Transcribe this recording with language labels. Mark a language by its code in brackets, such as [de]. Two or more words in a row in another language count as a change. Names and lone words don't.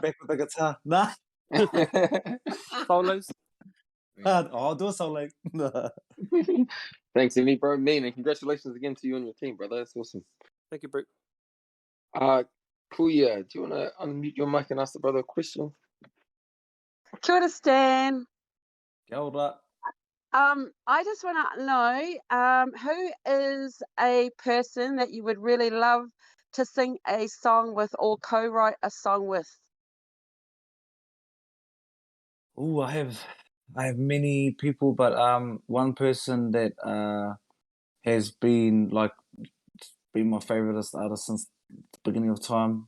[en] back with the guitar. Nah. Solos. Hard. Oh, I'll do a solo. Thanks, Amy, bro. Man, and congratulations again to you and your team, brother. That's awesome. Thank you, bro. Kuya, do you want to unmute your mic and ask the brother a question? [mi] Kia ora, Stan. Kia ora. [en] I just want to know who is a person that you would really love to sing a song with or co-write a song with? Oh, I have many people, but one person that has been my favorite artist since the beginning of time.